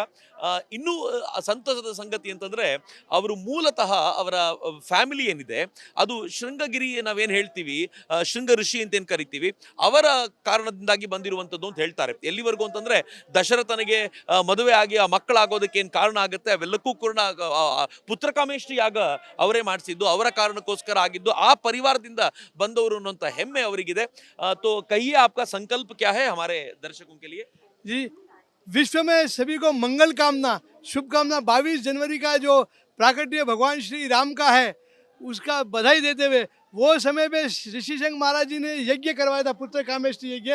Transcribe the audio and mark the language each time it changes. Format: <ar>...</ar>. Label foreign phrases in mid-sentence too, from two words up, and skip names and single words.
<kn>ಇನ್ನೂ ಸಂತಸದ ಸಂಗತಿ ಅಂತಂದ್ರೆ ಅವರು ಮೂಲತಃ ಅವರ ಫ್ಯಾಮಿಲಿ ಏನಿದೆ ಅದು ಶೃಂಗಗಿರಿ, ನಾವೇನ್ ಹೇಳ್ತೀವಿ ಶೃಂಗ ಋಷಿ ಅಂತ ಏನ್ ಕರಿತೀವಿ, ಅವರ ಕಾರಣದಿಂದಾಗಿ ಬಂದಿರುವಂತದ್ದು ಅಂತ ಹೇಳ್ತಾರೆ. ಎಲ್ಲಿವರೆಗೂ ಅಂತಂದ್ರೆ ದಶರಥನಿಗೆ ಮದುವೆ ಆಗಿ ಆ ಮಕ್ಕಳಾಗೋದಕ್ಕೆ ಏನ್ ಕಾರಣ ಆಗುತ್ತೆ ಅವೆಲ್ಲಕ್ಕೂ ಕೂಡ ಪುತ್ರಕಾಮೇಷ್ಟಿ ಯಾಗ ಅವರೇ ಮಾಡಿಸಿದ್ದು, ಅವರ ಕಾರಣಕ್ಕೋಸ್ಕರ ಆಗಿದ್ದು, ಆ ಪರಿವಾರದಿಂದ ಬಂದವರು ಅನ್ನುವಂತ ಹೆಮ್ಮೆ ಅವರಿಗಿದೆ.</kn> <hi>तो कहिए आपका संकल्प क्या है हमारे दर्शकों के लिए? जी, विश्व में सभी को मंगल कामना, शुभकामना। 22 जनवरी का जो प्राकट्य भगवान श्री राम का है उसका बधाई देते हुए, वो समय पे ऋषि संघ महाराज जी ने यज्ञ करवाया था, पुत्र कामेष्टि यज्ञ।</hi>